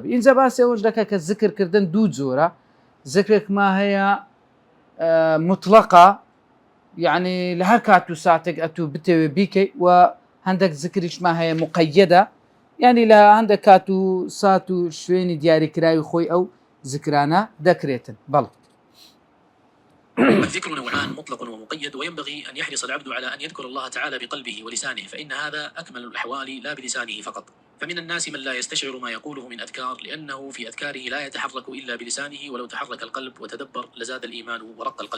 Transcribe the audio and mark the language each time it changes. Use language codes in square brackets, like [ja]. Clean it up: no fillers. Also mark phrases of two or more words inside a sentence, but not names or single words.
[ckb] اینجا باسی ئەوەش دەکە کە زکرکردن دوو جۆرە، زکرێک ما هەیە مطلقە، یعنی لە هەر کات و ساتێک ئەتوو بتەوێ بیکەی، و هەندێک زکریش ما هەیە مقەیەدە، یعنی لە هەندێک کات و سات و شوێنی دیاریکراوی خۆی ئەو زکرانە دەکرێتن. بەڵێ [ar] الذكر نوعان مطلق ومقيد، وينبغي أن يحرص العبد على أن يذكر الله تعالى بقلبه ولسانه، فإن هذا أكمل الأحوال لا بلسانه فقط. فمن الناس من لا يستشعر ما يقوله من أذكار لأنه في أذكاره لا يتحرك إلا بلسانه، ولو تحرك القلب وتدبر لزاد الإيمان ورق القلب.